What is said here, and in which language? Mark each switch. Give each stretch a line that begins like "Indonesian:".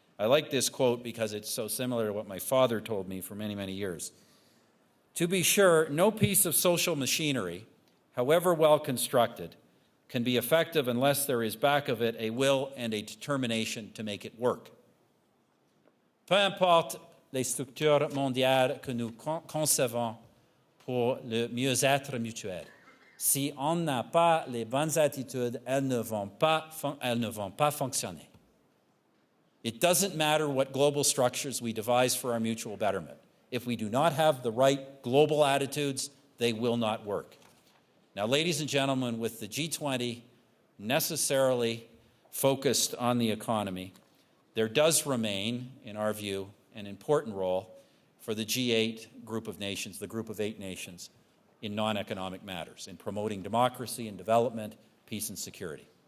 English: I like this quote because it's so similar to what my father told me for many, many years. To be sure, no piece of social machinery, however well constructed, can be effective unless there is back of it a will and a determination to make it work.
French: Peu importe les structures mondiales que nous concevons pour le mieux-être mutuel. Si on n'a pas les bonnes attitudes, elles ne vont pas fonctionner.
English: It doesn't matter what global structures we devise for our mutual betterment. If we do not have the right global attitudes, they will not work. Now, ladies and gentlemen, with the G20 necessarily focused on the economy, there does remain, in our view, an important role for the G8 group of nations, the group of 8 nations, in non-economic matters, in promoting democracy and development, peace and security.